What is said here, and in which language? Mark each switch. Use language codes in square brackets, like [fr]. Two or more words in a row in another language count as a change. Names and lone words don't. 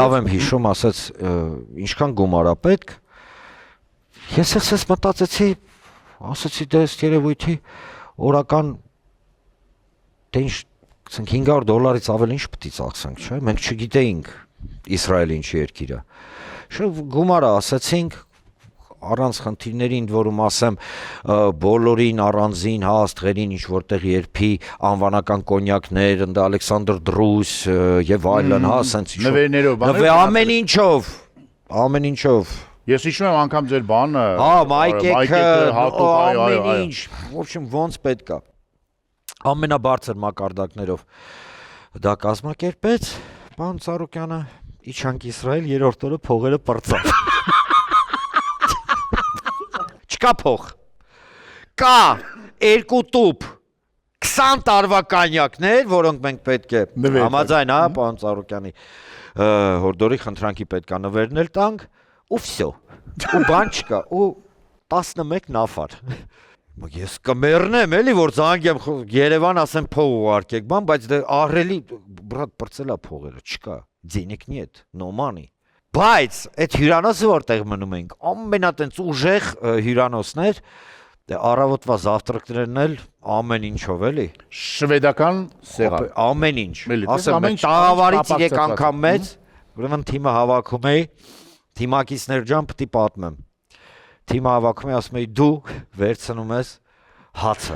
[hy] լավ եմ հիշում, ասաց ինչքան գումար է պետք։ Ես էս մտածեցի, ասացի դե ըստ երևույթի օրական դե ինչ $500 ավել ինչ պետք է ծախսենք, չէ՞։ Մենք չգիտեինք Իսրայելը ինչ երկիր է։ Շուտ գումարը ասացինք առանց խնդիրների, ընդ որում ասեմ, բոլորին առանձին աստղերին ինչ որտեղ երբի անվանական կոնյակներ, ընդ Ալեքսանդր Դրուս եւ այլն, ասենց նվերներով, ամեն ինչով։ Ես հիշում եմ անգամ ձեր բանը, մայկեքը, ամեն ինչ, [ru] в общем, [hy] ոնց պետք է։ Ամենաբարձր մակարդակներով դա կազմակերպեց, պարոն Ծառուկյանը իջանք Իսրայել, երրորդ օրը փողերը պրծավ։ Չկա փող, կա 2 տուփ 20 տարվա կանյակներ, որոնք մենք պետք է համաձայն, պարոն Ծառուկյանի հորդորի խնդրանքի պետք է նվերնել տանք, ու վсё, ու բան չկա, ու 11 նավար։ Ես կմեռնեմ, էլի որ զանգեմ Երևան, ասեմ փող ուղարկեք, բան, բայց դե ահռելի բրատ պրծելա փողերը, չկա, [ru] денег нет, [en] no money։ [hy] Բայց այդ հյուրանոցը որտեղ մնում ենք, ամենատենց ուժեղ հյուրանոցներ, դե առավոտվա զավտրակներն էլ ամեն ինչով էլի։ Շվեդական սեղան։ Ամեն ինչ։ Ասեմ, տաղավարից 3 անգամ մեծ, ուրեմն թիմը հավաքում էի, թիմակիցներ ջան պիտի պատմեմ։ Թիմը հավաքում էի, ասում էի դու վերցնում ես հացը։